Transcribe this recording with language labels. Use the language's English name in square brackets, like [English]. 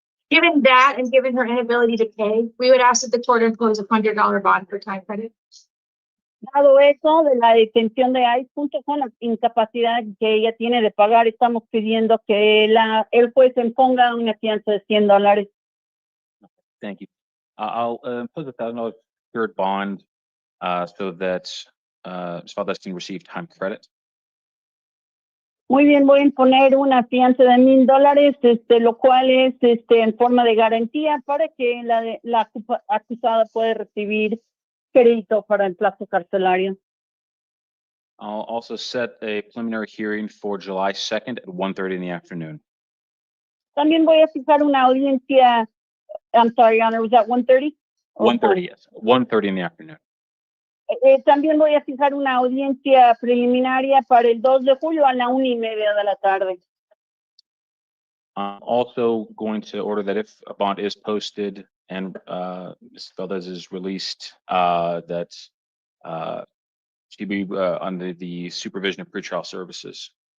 [English] Given that and given her inability to pay, we would ask that the court impose a $100 bond for time credit. [Spanish] Dado eso de la detención de ICE, junto con la incapacidad que ella tiene de pagar, estamos pidiendo que el juez imponga una fianza de $100. [English] Thank you. I'll impose a $1,000 secured bond so that Ms. Valdez can receive time credit. [Spanish] Muy bien, voy a imponer una fianza de $1,000, lo cual es en forma de garantía para que la acusada pueda recibir crédito para el plazo carcelario. [English] I'll also set a preliminary hearing for July 2nd at 1:30 in the afternoon. [Spanish] También voy a fijar una audiencia. [English] I'm sorry, Your Honor, was that 1:30? 1:30, yes. 1:30 in the afternoon. [Spanish] También voy a fijar una audiencia preliminaria para el 2 de julio a la 1:30 de la tarde. [English] I'm also going to order that if a bond is posted and Ms. Valdez is released, that she be under the supervision of pretrial services.